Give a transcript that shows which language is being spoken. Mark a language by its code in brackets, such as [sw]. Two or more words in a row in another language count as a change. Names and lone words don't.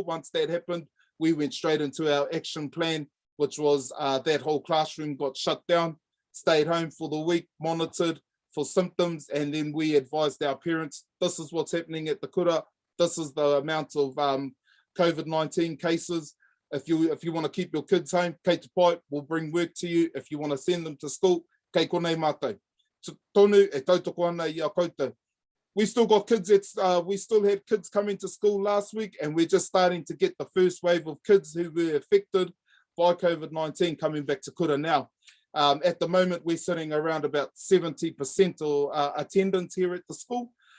[en] Once that happened, we went straight into our action plan, which was that whole classroom got shut down, stayed home for the week, monitored for symptoms, and then we advised our parents, this is what's happening at the kura, this is the amount of COVID-19 cases. If you want to keep your kids home, [mi] kei te pai, [en] we'll bring work to you. If you want to send them to school, [mi] kei konei mātou. Tonu e tautoko ana I a koutou. [en] We still got kids, we still had kids coming to school last week, and we're just starting to get the first wave of kids who were affected by COVID-19 coming back to kura now. At the moment, we're sitting around about 70% or attendance here at the school.